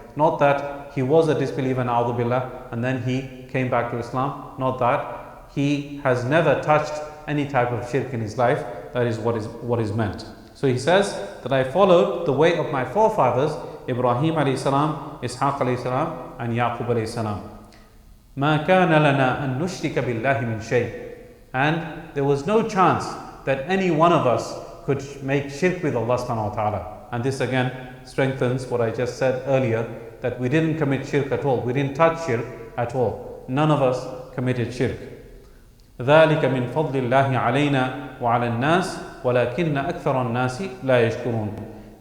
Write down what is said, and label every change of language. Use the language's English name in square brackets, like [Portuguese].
[English] Not that he was a disbeliever, na'udhu billah, and then he came back to Islam. Not that he has never touched any type of shirk in his life. That is what is meant. So he says that I followed the way of my forefathers, Ibrahim alayhi salam, Ishaq alayhi salam, and Yaqub alayhi salam. [Arabic] مَا كَانَ لَنَا أَن نُشْرِكَ بِاللَّهِ مِنْ شَيْءٍ. [English] And there was no chance that any one of us could make shirk with Allah subhanahu wa ta'ala. And this again strengthens what I just said earlier, that we didn't commit shirk at all. We didn't touch shirk at all. None of us committed shirk. [Arabic] ذَلِكَ مِنْ فَضْلِ اللَّهِ عَلَيْنَا وَعَلَى النَّاسِ وَلَكِنَّ أَكْثَرَ النَّاسِ لَا يَشْكُرُونَ.